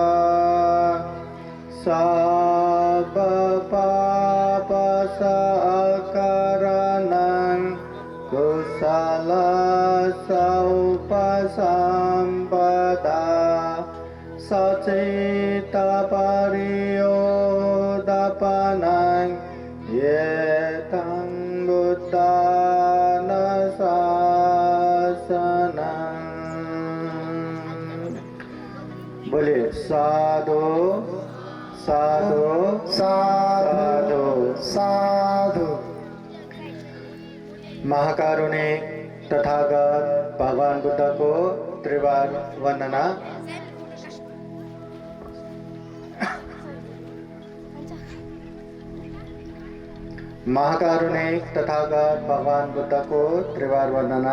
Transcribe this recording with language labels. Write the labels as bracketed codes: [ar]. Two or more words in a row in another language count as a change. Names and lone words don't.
[pi] सर्वपापसकरणं कुशलसौपसम्पदा सचित्तपरियोदपनं एतं बुद्धानुशासनम्। बोले साधु साधु साधु साधु। [hi] महाकारुणिक तथागत भगवान बुद्ध को त्रिवार वंदना। महाकारुणिक तथागत भगवान बुद्ध को त्रिवार वंदना।